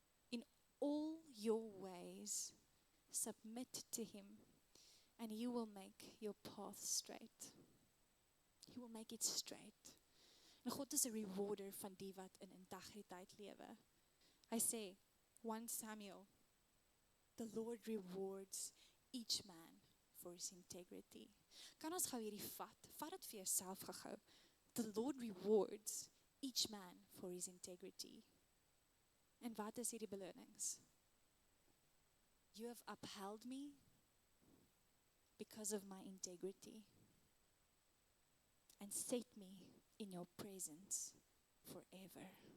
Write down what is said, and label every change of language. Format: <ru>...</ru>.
<en>In all your ways submit to him and he will make your path straight. He will make it straight.</en> <af>En God is 'n rewarder van die wat in integriteit lewe. Hy sê,</af> <en>1 Samuel, the Lord rewards each man for his integrity.</en> <af>Kan ons gou hierdie vat dit vir jouself gehou.</af> <en>The Lord rewards each man for his integrity.</en> <af>En wat is hierdie belonings?</af> <en>You have upheld me because of my integrity and set me in your presence forever.</en>